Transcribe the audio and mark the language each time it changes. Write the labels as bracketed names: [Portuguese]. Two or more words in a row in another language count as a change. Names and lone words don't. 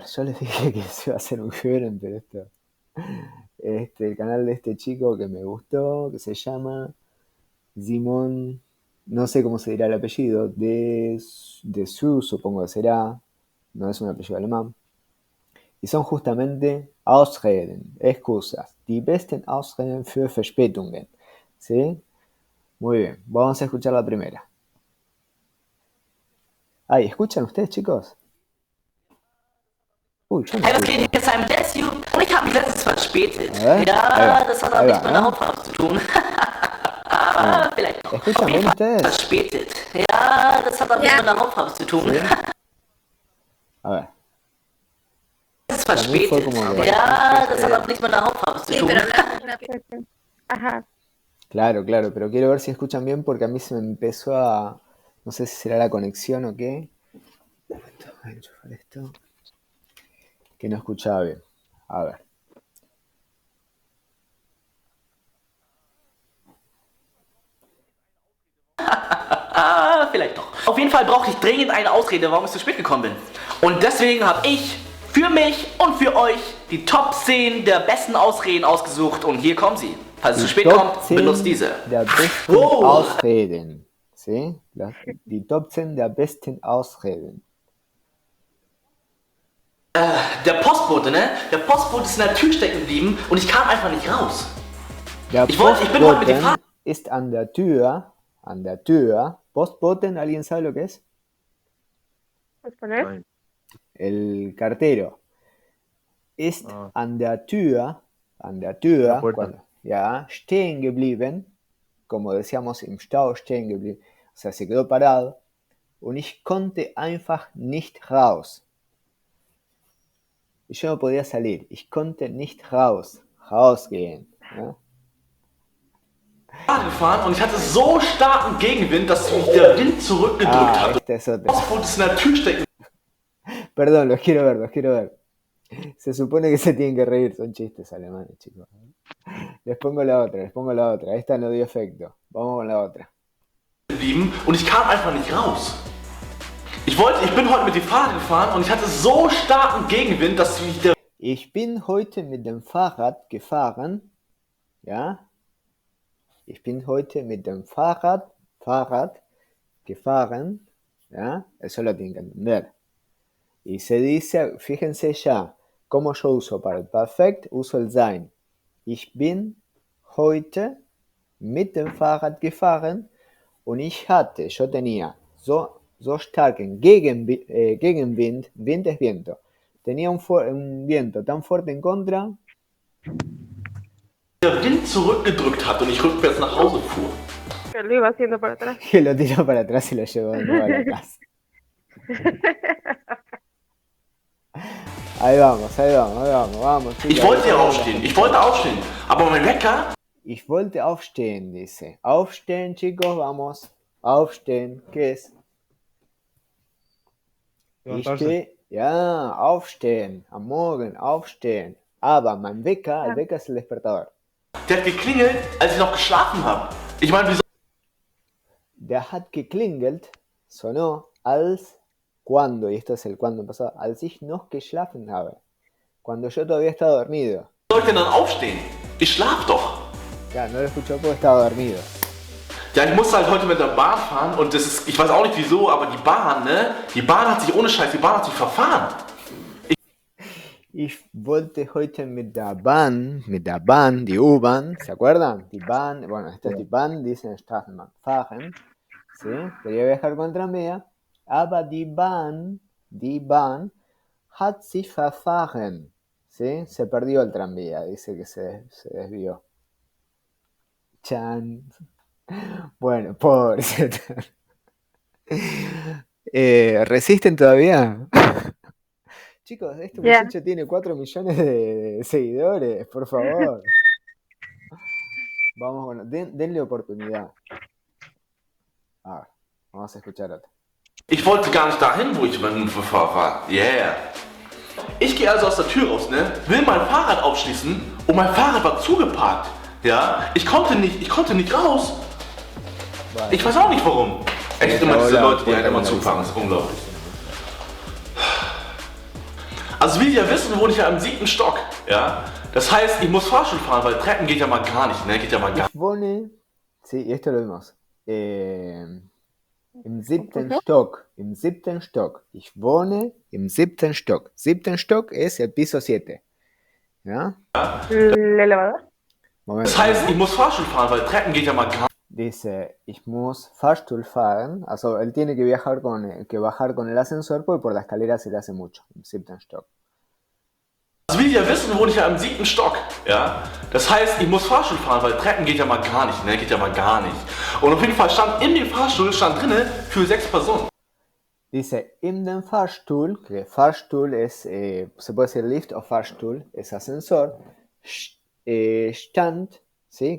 [Spanish] Yo les dije que se va a hacer un Giberen, pero esto. El canal de este chico que me gustó, que se llama Simón, no sé cómo se dirá el apellido, de Su, supongo que será, no es un apellido alemán. Y son justamente [German] Ausreden, excusas, die besten Ausreden für Verspätungen. [Spanish] ¿Sí? Muy bien, vamos a escuchar la primera. Ay, ¿escuchan ustedes, chicos? Uy, yo no [German] Hey, was geht [Spanish] escucho. [German] hier? Simon [English] Bless you. [German] Und ich habe mich letztens verspätet. [Spanish] A ver, ahí [German] Ja, [Spanish] va, [German] das hat aber [Spanish] ahí [German] nichts [Spanish] va, [German] mit der [Spanish] ¿no? [German] Hauptfarbe zu tun. [Spanish] Bueno, [German] Aber vielleicht noch. [Spanish] ¿escuchan [German] Auf jeden [Spanish] bien [German] Fall [Spanish] ustedes? [German] verspätet. Ja, das hat aber nichts Ja. mit der Hauptfarbe zu tun. [Spanish] ¿Sí? A ver, [German] Das ist [Spanish] para mí fue [German] verspätet. [Spanish] como que... [German] Ja, das hat aber nichts mit der Hauptfarbe zu [Spanish] Sí, [German] tun. [Spanish] pero habla rápido. Ajá. Claro, claro, pero quiero ver si escuchan bien porque a mí se me empezó a... No sé si será la conexión o qué. Un momento, voy a enchufar esto. Que no escuchaba bien. A ver. [German] Vielleicht doch. Auf jeden Fall brauchte ich dringend eine Ausrede, warum ich zu spät gekommen bin. Und deswegen habe ich für mich und für euch die Top 10 der besten Ausreden ausgesucht und hier kommen sie. Falls es zu spät kommt, benutzt diese. Der besten Oh. Ausreden. ¿Sí? Die Top 10 der besten Ausreden. Der Postbote, ne? Der Postbote ist in der Tür stecken geblieben und ich kam einfach nicht raus. Der Ich bin heute mit dem Postboten ist an der Tür. An der Tür. Postboten, [Spanish] ¿alguien sabe lo que es? ¿Puedes poner? Ay, El cartero. [German] Ist [Spanish] Ah. [German] an der Tür, [Spanish] La puerta. cuando, [German] ja, stehen geblieben, [Spanish] como decíamos, [German] im Stau stehen geblieben, [Spanish] o sea, se quedó parado, [German] und ich konnte einfach nicht raus. [Spanish] Y yo no podía salir, [German] ich konnte nicht rausgehen. Ja? Gefahren und ich hatte so starken Gegenwind, dass mich der Wind zurückgedrückt hat. [Spanish] Este es [German] Der [Spanish] otro. [German] Postbote ist in der Tür stecken. [Spanish] Perdón, los quiero ver. Se supone que se tienen que reír, son chistes alemanes, chicos. Les pongo la otra. Esta no dio efecto. Vamos con la otra. [German] Geblieben und ich kam einfach nicht raus. Ich bin heute mit dem Fahrrad gefahren und ich hatte so starken Gegenwind, dass mich der Ich bin heute mit dem Fahrrad gefahren. Ja? Ich bin heute mit dem Fahrrad gefahren. [Spanish] ¿Ya? Eso lo tienen que entender. Y se dice, fíjense ya, cómo yo uso para el perfect, uso el sein. [German] Ich bin heute mit dem Fahrrad gefahren und [Spanish] yo tenía [German] so starken Gegenwind, Wind [Spanish] es viento. Tenía un viento tan fuerte en contra [German] Wind zurückgedrückt hat und ich rückwärts nach Hause fuhr. [Spanish] Que lo iba haciendo para atrás. que lo tiró para atrás y lo llevó de nuevo a la casa. Ahí vamos, chicos. [German] Ich wollte ja aufstehen, aber mein Wecker Ich wollte aufstehen, [Spanish] dice. Aufstehen, chicos, vamos. Aufstehen, ¿qué es? Levantarse. [German] Ja, aufstehen, am Morgen, aufstehen. Aber mein Wecker, [Spanish] el Wecker es el despertador. [German] der hat geklingelt, als ich noch geschlafen habe. Ich meine, wieso? Der hat geklingelt, [Spanish] sonó, als cuando, y esto es el cuando pasado, [German] als ich noch geschlafen habe. [Spanish] Cuando yo todavía estaba dormido. [German] Soll ich denn dann aufstehen? Ich schlaf doch. [Spanish] Ya, no lo escuchó porque estaba dormido. [German] Ja, ich musste halt heute mit der Bahn fahren und das ist, ich weiß auch nicht wieso, aber die Bahn, ne? Die Bahn hat sich ohne Scheiß, verfahren. Ich wollte heute mit der Bahn, die U-Bahn, [Spanish] ¿se acuerdan? [German] Die Bahn, [Spanish] bueno, esta es [German] die Bahn, [Spanish] dicen Straßenbahn, fahren, ¿sí? Quería viajar con tranvía, [German] Aber die Bahn hat sich verfahren. [Spanish] ¿Sí? Se perdió el tranvía, dice que se desvió. Chan. Bueno, pobre. ¿Resisten todavía? Chicos, este Ya. muchacho tiene 4 millones de seguidores, por favor. Vamos, bueno, denle oportunidad. A ver, vamos a escuchar otra. [German] Ich wollte gar nicht dahin, wo ich beim Unfall war. Yeah. Ich gehe also aus der Tür raus, ne? Will mein Fahrrad aufschließen und mein Fahrrad war zugeparkt. Ja? Ich konnte nicht raus. [Spanish] Bueno, [German] Ich weiß auch nicht warum. Echt immer diese Leute, die halt immer zufahren, das ist unglaublich. Also wie Sie ja wissen, wohne ich ja im 7. Stock. Ja? Das heißt, ich muss Fahrstuhl fahren, weil Treppen geht ja mal gar nicht, ne? Geht ja mal gar ich wohne, [Spanish] sí, y esto lo vimos, [German] im 7. Stock, im 7. Stock. Ich wohne im 7. Stock. 7. [Spanish] Stock es el piso 7. ¿Ya? El elevador. Momento. [German] Das heißt, ich muss Fahrstuhl fahren, weil Treppen geht ja mal gar [Spanish] Dice, [German] ich muss Fahrstuhl fahren. Also, [Spanish] él tiene que bajar con el ascensor porque por la escalera se le hace mucho, [German] im 7. Stock. Also wie Sie ja wissen, wohne ich ja im 7. Stock. Ja? Das heißt, ich muss Fahrstuhl fahren, weil Treppen geht ja mal gar nicht, ne? Geht ja mal gar nicht. Und auf jeden Fall stand in dem Fahrstuhl drinne für 6 Personen. [Spanish] Dice, [German] in den Fahrstuhl, [Spanish] que Fahrstuhl es, se puede decir lift o Fahrstuhl, es ascensor, stand, ¿sí?